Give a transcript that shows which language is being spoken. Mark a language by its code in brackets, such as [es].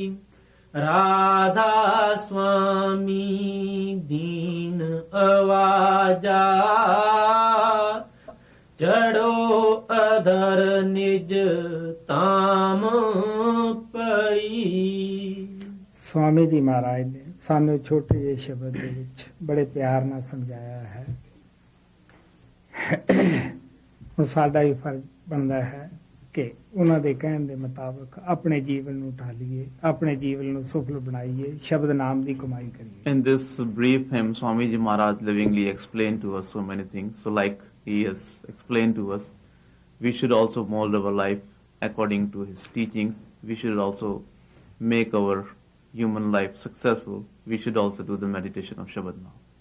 [hi] राधा स्वामी दीन आवाजा चढ़ो अधर निज ताम पई। [pa] ਸਵਾਮੀ ਜੀ ਮਹਾਰਾਜ ਨੇ ਸਾਨੂੰ ਛੋਟੇ ਜਿਹੇ ਸ਼ਬਦ ਦੇ ਵਿੱਚ ਬੜੇ ਪਿਆਰ ਨਾਲ ਸਮਝਾਇਆ ਹੈ। ਹੁਣ ਸਾਡਾ ਵੀ ਫਰਜ਼ ਬਣਦਾ ਹੈ ਕਿ ਉਹਨਾਂ ਦੇ ਕਹਿਣ ਦੇ ਮੁਤਾਬਕ ਆਪਣੇ ਜੀਵਨ ਨੂੰ ਢਾਲੀਏ, ਆਪਣੇ ਜੀਵਨ ਨੂੰ ਸਫਲ ਬਣਾਈਏ, ਸ਼ਬਦ ਨਾਮ ਦੀ ਕਮਾਈ ਕਰੀਏ। [en] In this brief hymn, Swami Ji Maharaj livingly explained to us so many things. So like he has explained to us, we should also mold our life according to his teachings. We should also make our human life successful. We should also do the meditation of Shabad now.